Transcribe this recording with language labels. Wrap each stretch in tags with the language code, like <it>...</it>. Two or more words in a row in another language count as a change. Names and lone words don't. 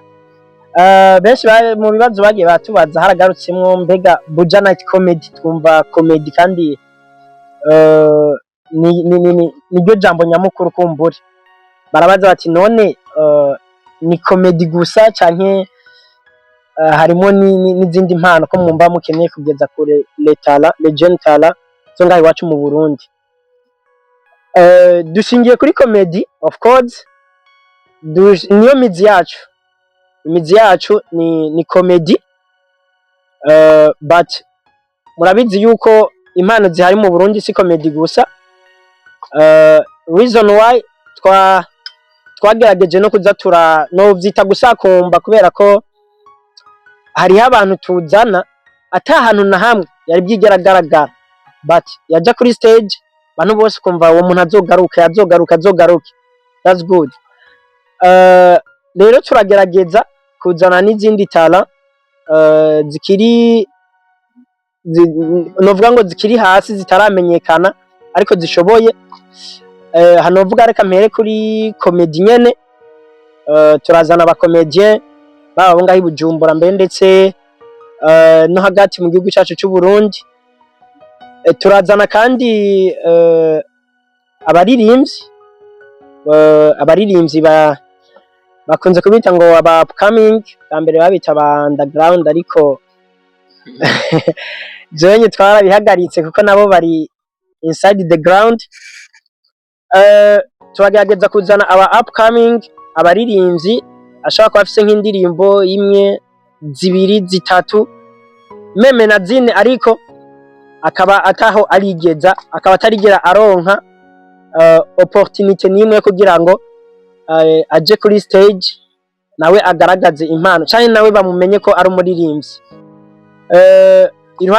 <rn>Benshi mu bibazo bagiye batubaza haragarutsemo mbega Buja Night Comedy, twumva comedy kandi niryo jambo nyamukuru kumbure. Barabaza bati none ni comedy gusa canke harimo n'izindi mpano ko mwumva mukeneye kugeza kure</rn> <fr>le jeune talent</fr> <rn>zo ngaho iwacu mu Burundi. Dushingiye kuri</rn> <en>comedy of course,</en> <rn>niyo mizi yacu. Imizi yacu ni comedy, but murabizi yuko impano zihari mu Burundi si comedy gusa.</rn> <en>Reason why</en> <rn>twagerageje no kuza no vyita gusakumba, kubera ko hariho abantu tuzana atahantu na hamwe yari byigeragaragara, but yaja kuri stage abantu bose kumva uwo muntu azogaruka.</rn> <en>That's good.</en> <rn>Rero turagerageza kuzana n'izindi talent zikiri novuga ngo zikiri hasi zitaramenyekana ariko zishoboye. Hano vuga reka mpere kuri comedy nyene. Turazana aba comedian baba ngaho Bujumbura mbe ndetse no hagati mu gihugu cyacu cy'u Burundi. Turazana kandi abaririmbyi bakunze kubita ngo aba upcoming, ambere babita aba underground, ariko jenye twarabihagaritse kuko nabo bari</rn> <en>inside the ground.</en> <rn>Turagerageza kuzana aba upcoming, abaririmbyi ashaka kuba afise nk'indirimbo imwe, zibiri, zitatu, meme na zine, ariko akaba ataho arigeza, akaba atarigera aronka opportunity nimwe kugira ngo aje kuri stage nawe agaragaze impano cyane nawe bamumenye ko ari umuririmbyi.</rn>